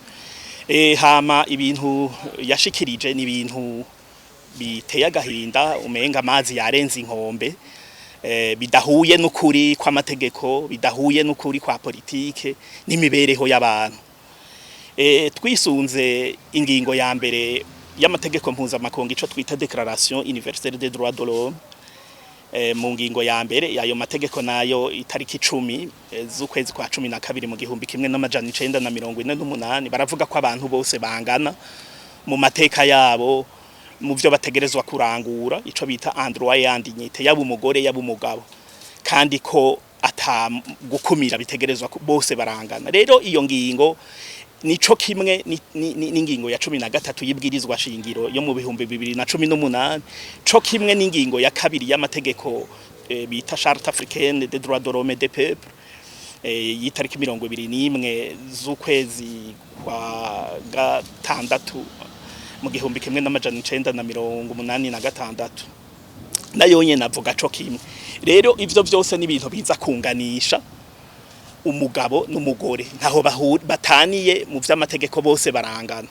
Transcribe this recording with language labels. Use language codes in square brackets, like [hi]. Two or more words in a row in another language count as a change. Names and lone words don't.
[rn] Hama ibintu yashikirije ni ibintu biteye agahinda umenga amazi yarenze inkombe, bidahuye n'ukuri kw'amategeko, bidahuye n'ukuri kwa politike n'imibereho y'abantu. Twisunze ingingo ya mbere y'amategeko mpuzamakungu ico twita [fr] Declaration universelle des droits de l'homme, [rn] mu ngingo ya mbere yayo mategeko nayo itariki 10 z'ukwezi kwa 12 mu gihumbi kimwe n'amajana 948 baravuga ko abantu bose bangana mu mateka yabo mu byo bategerezwa kurangura ico bita [fr] droit et dignité [rn] yaba umugore yaba umugabo, kandi ko ata gukumira bitegerezwa bose barangana. Rero iyo ngingo nico kimwe n'ingingo ya 13 y'ibwirizwa shingiro yo mu bihumbi 2018, co kimwe n'ingingo ya kabiri y'amategeko bita [fr] Charte africaine des droits de l'homme et des peuples [rn] yitariki 21 z'ukwezi kwa gatandatu mu gihumbi kimwe n'amajana 986 nayo nyene avuga co kimwe. Rero ivyo vyose ni ibintu biza kunganisha umugabo n'umugore ntaho bataniye mu vy'amategeko bose barangana.